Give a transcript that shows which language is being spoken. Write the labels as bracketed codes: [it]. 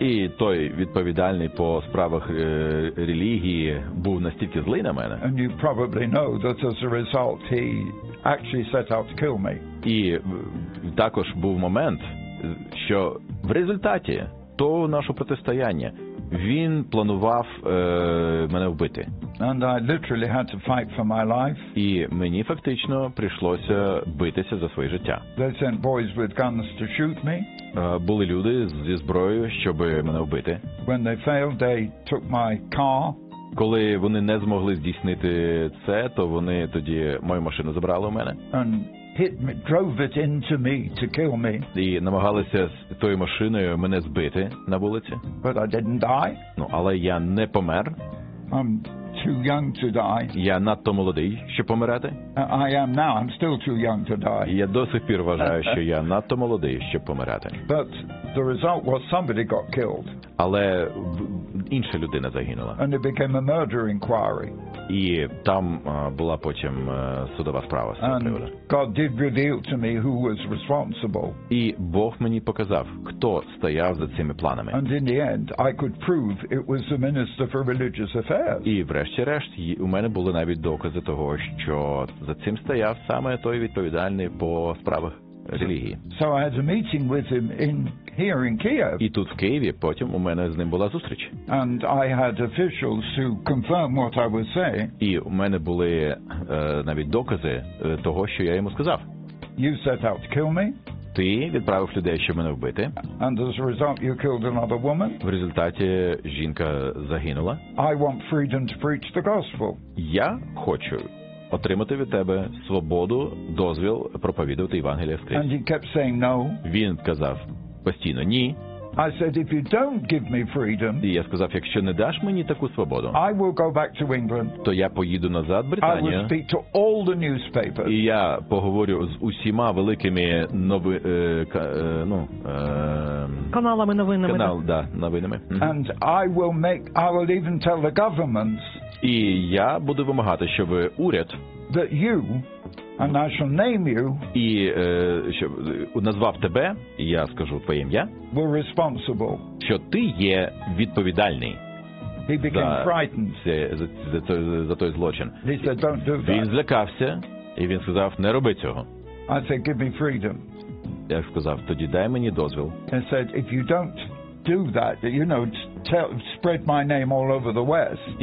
[uk] І той відповідальний по справах релігії був настільки злий на мене. [en] And you probably know that as a result he actually set out to kill me. [uk] І також був момент, що в результаті того нашого протистояння він планував мене вбити. [en] And I literally had to fight for my life. [uk] І мені фактично прийшлося битися за своє життя. [en] They sent boys with guns to shoot me. [uk] Були люди зі зброєю, щоб мене вбити. [en] When they failed, they took my car. [uk] Коли вони не змогли здійснити це, то вони тоді мою машину забрали у мене. [en] And hit me, drove it into me to kill me. [uk] І намагалися з тою машиною мене збити на вулиці. [en] But I didn't die. [uk] Ну, але я не помер. [en] I'm too young to die. [uk] Я надто молодий, щоб помирати. [en] I am now, I'm still too young to die. [uk] Я до сих пір вважаю, що я надто молодий, щоб помирати. [en] But the result was somebody got killed. [uk] Але інша людина загинула. [en] And it became a murder inquiry. [uk] І там була потім судова справа з цього приводу. [en] God did reveal to me who was responsible. [uk] І Бог мені показав, хто стояв за цими планами. [en] And in the end, I could prove it was the minister for religious affairs. [uk] І врешті-решт у мене були навіть докази того, що за цим стояв саме той відповідальний по справах релігії. [en] So I had a meeting with him in here in Kiev. [uk] І тут в Києві потім у мене з ним була зустріч. [en] And I had officials to confirm what I was saying. [uk] І у мене були навіть докази того, що я йому сказав. [en] You set out to kill me. [uk] Ти відправив людей, щоб мене вбити. [en] And as a result, you killed another woman. [uk] В результаті жінка загинула. [en] I want freedom to preach the gospel. [uk] Я хочу отримати від тебе свободу, дозвіл проповідувати Євангеліє Христе. [en] And he kept saying no. [uk] Він казав постійно ні. [en] I said, if you don't give me freedom, [uk] і я сказав, якщо не даш мені таку свободу, [en] I will go back to England. [uk] То я поїду назад в Британію. [en] I will speak to all the newspapers. [uk] І я поговорю з усіма великими каналами новинами. Канал, да, новинами. [en] And I will even tell the governments. [uk] І я буду вимагати, щоб уряд, [en] that you, and I shall name you, [uk] і щоб назвав тебе, і я скажу твоє ім'я, [en] were responsible, [uk] що ти є відповідальний. [en] He became frightened. [uk] За той злочин. [en] He said, don't do that. [uk] Він злякався, і він сказав, не роби цього. [en] I said, give me freedom. [uk] Я сказав, тоді дай мені дозвіл. [en] He said, if you don't do that, you know, spread my name all over the West.